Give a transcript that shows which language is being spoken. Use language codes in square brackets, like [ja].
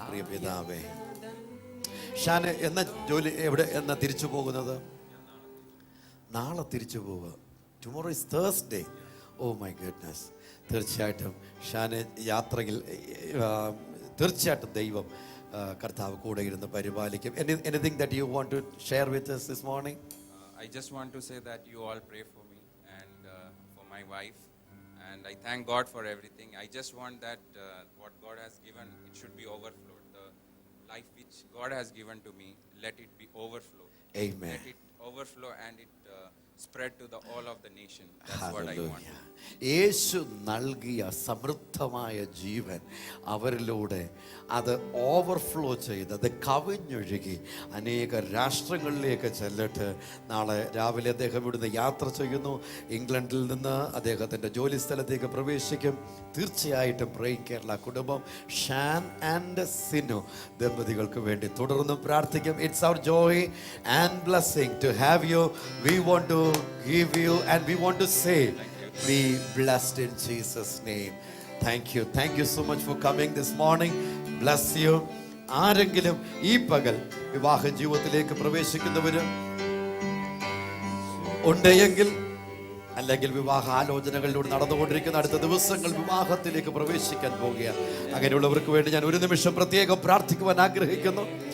[ml] പ്രിയ പിതാവേ, ഷാൻ എന്ന തിരിച്ചു പോകുന്നത്? നാളെ തിരിച്ചു പോവുക. [en] Tomorrow is Thursday. Oh my goodness. [ml] തീർച്ചയായിട്ടും ഷാന് യാത്രയിൽ തീർച്ചയായിട്ടും ദൈവം കർത്താവ് കൂടെ ഇരുന്ന് പരിപാലിക്കും. [en] Anything that you want to share with us this morning? I just want to say that you all pray for me and for my wife, and I thank God for everything. I just want that what God has given, it should be overflowed. The life which God has given to me, let it be overflow. Amen. Let it overflow and it spread to all of the nation. That's what I want. [ml] യേശു നൽകിയ സമൃദ്ധമായ ജീവൻ അവരിലൂടെ അത് overflow ചെയ്ത് അത് കവിഞ്ഞൊഴുകി അനേക രാഷ്ട്രങ്ങളിലേക്ക് ചെല്ലട്ടെ. നാളെ രാവിലെ അദ്ദേഹം ഇവിടുന്ന് യാത്ര ചെയ്യുന്നു. ഇംഗ്ലണ്ടിൽ നിന്ന് അദ്ദേഹത്തിൻ്റെ ജോലി സ്ഥലത്തേക്ക് പ്രവേശിക്കും. തീർച്ചയായിട്ടും പ്രേയിങ് കേരള കുടുംബം ഷാൻ ആൻഡ് സിനു ദമ്പതികൾക്ക് വേണ്ടി തുടർന്നും പ്രാർത്ഥിക്കും. [en] It's our joy and blessing to have you. We want to give you and we want to say be blessed in Jesus' name. Thank you so much for coming this morning. Bless you. [ml] ആരെങ്കിലും ഈ പകൽ വിവാഹ ജീവിതത്തിലേക്ക് പ്രവേശിക്കുന്നവര് ഉണ്ടെങ്കിൽ, അല്ലെങ്കിൽ വിവാഹ ആലോചനകളിലൂടെ നടന്നുകൊണ്ടിരിക്കുന്ന അടുത്ത ദിവസങ്ങൾ വിവാഹത്തിലേക്ക് പ്രവേശിക്കാൻ പോകുകയാണ്, അങ്ങനെയുള്ളവർക്ക് വേണ്ടി ഞാൻ ഒരു നിമിഷം പ്രത്യേകം പ്രാർത്ഥിക്കുവാൻ ആഗ്രഹിക്കുന്നു.